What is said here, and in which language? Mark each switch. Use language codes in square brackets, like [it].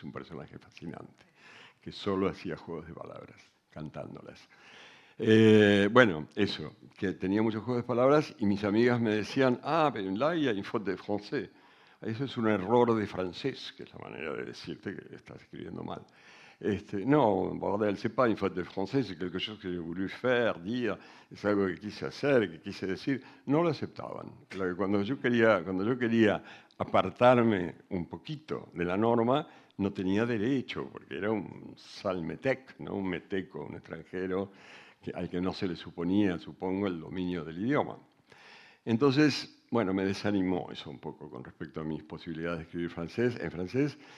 [es] Es un personaje fascinante, que solo hacía juegos de palabras, cantándolas. Bueno, eso, que tenía muchos juegos de palabras y mis amigas me decían, pero là, il y a une faute de français. Eso es un error de francés, que es la manera de decirte que estás escribiendo mal. [fr] No, bordel, c'est pas une faute de français, c'est quelque chose que j'ai voulu faire, dire, es algo que quise hacer, que quise decir. [es] No lo aceptaban. Cuando yo quería apartarme un poquito de la norma, no tenía derecho, porque era un salmetec, ¿no? Un meteco, un extranjero, al que no se le suponía, supongo, el dominio del idioma. Entonces, bueno, me desanimó eso un poco con respecto a mis posibilidades de escribir en francés.